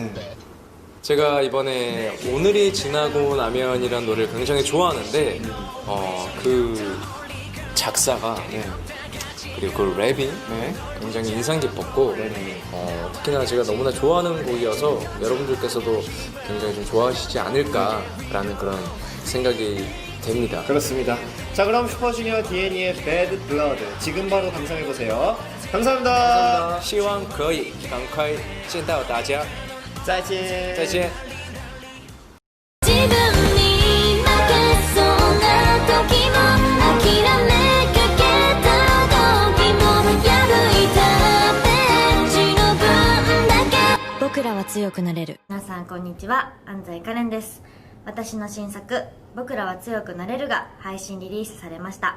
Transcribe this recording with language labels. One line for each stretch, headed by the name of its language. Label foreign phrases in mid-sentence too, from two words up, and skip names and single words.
Korean: 제가 이번에 오늘이 지나고 나면이란 노래를 굉장히 좋아하는데 그 작사가 그리고 그 랩이 굉장히 인상 깊었고 특히나 제가 너무나 좋아하는 곡이어서 여러분들께서도 굉장히 좀 좋아하시지 않을까라는 그런 생각이 됩니다. 그렇습니다. 자, 그럼 슈퍼주니어 DNE의 배드 블러드 지금 바로 감상해보세요. 감사합니다.
Chinese: 希望可以赶快见到大家。再见。再见。
Japanese: 自分に負けそうな時も諦めかけた時も破いたページの分だけ僕らは強くなれる。皆さんこんにちは、安西かれんです。私の新作「僕らは強くなれる」が配信リリースされました。